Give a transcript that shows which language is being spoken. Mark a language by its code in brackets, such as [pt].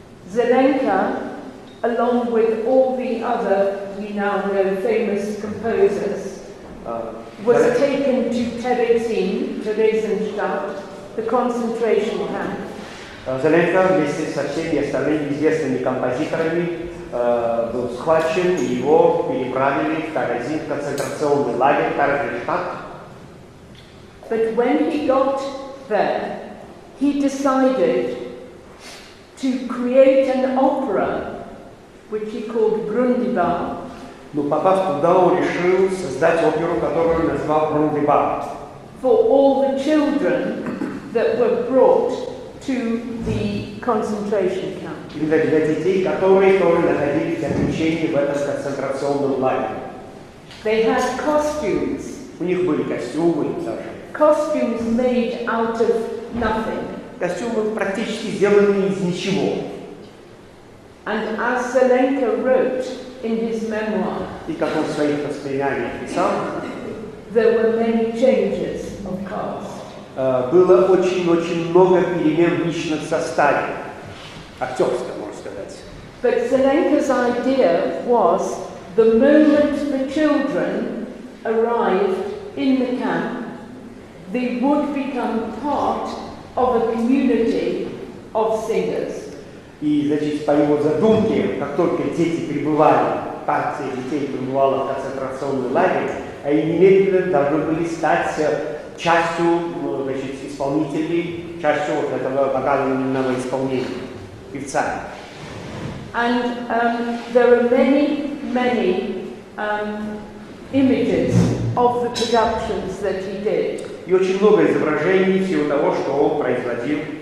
[en] Zelenka, along with all the other, we now know, famous composers, was taken to Theresienstadt, the concentration camp. [ru] Зеленка вместе со всеми остальными известными композиторами был схвачен, и его переправили в Терезин, концентрационный лагерь Терезинштадт. [en] But when he got there, he decided to create an opera, which he called Brundibar. [ru] Но попав туда, он решил создать оперу, которую он назвал Брундибар. [en] For all the children that were brought to the concentration camp. [ru] Для детей, которые находились в заключении в этом концентрационном лагере. [en] They had costumes. [ru] У них были костюмы даже. [en] Costumes made out of nothing. [ru] Костюмы практически сделаны из ничего. [en] And as Zelenka wrote in his memoir, [ru] И как он в своих воспоминаниях писал, [en] there were many changes of cast. [ru] было очень-очень много перемен в личном составе, актерском, можно сказать. [en] But Zelenka's idea was the moment the children arrived in the camp, they would become part of a community of singers. [ru] И, значит, по его задумке, как только дети прибывали, партия детей прибывала в концентрационный лагерь, они немедленно должны были стать частью, значит, исполнителей, частью вот этого вокального исполнения, певцами. [en] And there are many images of the productions that he did. [ru] И очень много изображений всего того, что он производил.